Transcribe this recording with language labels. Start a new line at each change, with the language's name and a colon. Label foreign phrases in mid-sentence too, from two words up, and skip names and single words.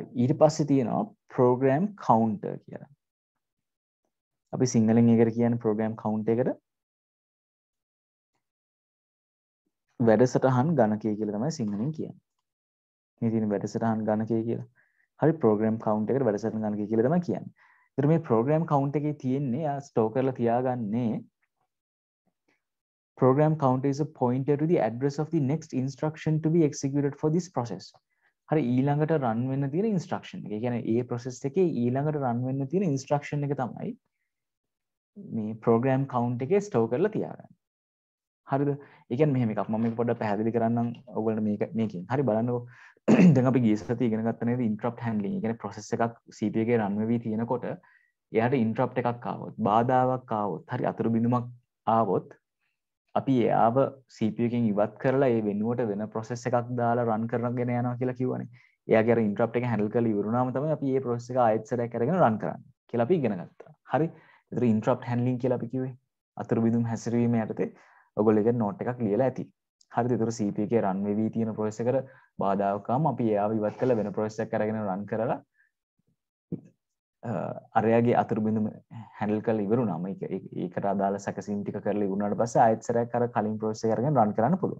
Sinhala: ඊට පස්සේ තියෙනවා
English: program counter
Sinhala: කියලා. අපි සිංහලෙන් ඒකට කියන්නේ
English: program count
Sinhala: එකට වැඩසටහන් ගණකය කියලා තමයි සිංහලෙන් කියන්නේ. මේ තියෙන වැඩසටහන් ගණකය කියලා. හරි
English: program count
Sinhala: එකට වැඩසටහන් ගණකය කියලා තමයි කියන්නේ. ඒතර මේ program count එකේ තියෙන්නේ ආ ස්ටෝර් කරලා තියාගන්නේ
English: program counter is a pointer to the address of the next instruction to be executed for this process.
Sinhala: හරි ඊළඟට run වෙන්න තියෙන instruction එක. ඒ කියන්නේ ඒ process එකේ ඊළඟට run වෙන්න තියෙන instruction එක තමයි මේ program count එකේ store කරලා තියාගන්නේ. හරිද? ඒ කියන්නේ මෙහෙම එකක්. මම මේක පොඩ්ඩක් පැහැදිලි කරන්නම් ඔයගොල්ලන්ට මේකෙන්. හරි බලන්නකෝ. දැන් අපි ගිය සතියේ ඉගෙන ගත්ත නේද
English: interrupt handling.
Sinhala: ඒ කියන්නේ process එකක් CPU එකේ run වෙවි තියෙනකොට එයාට interrupt එකක් ආවොත්, බාධාවක් ආවොත්, හරි අතුරු බිඳුමක් ආවොත් අපි එයාව CPU එකෙන් ඉවත් කරලා ඒ වෙනුවට වෙන process එකක් දාලා run කරගෙන යනවා කියලා කිව්වනේ. එයාගේ අර interrupt එක handle කරලා ඉවරුනාම තමයි අපි මේ process එක ආයෙත් සැරයක් අරගෙන run කරන්නේ කියලා අපි ඉගෙන ගත්තා. හරි. ඒතර
English: interrupt handling
Sinhala: කියලා අපි කිව්වේ. අතුරු බිඳුම් හැසිරීම යටතේ ඔයගොල්ලෝ ඒක note එකක් ලියලා ඇති. හරිද? ඒතර CPU එකේ run වෙවි තියෙන process එකට බාධාවක් ආවම අපි එයාව ඉවත් කරලා වෙන process එකක් අරගෙන run කරලා අරයාගේ අතුරු බිඳුම හැන්ඩල් කරලා ඉවරුනාම ඒකට අදාළ සැකසීම් ටික කරලා ඉවරුනාට පස්සේ ආයෙත් සැරයක් අර කලින් process එක අරගෙන run කරන්න පුළුවන්.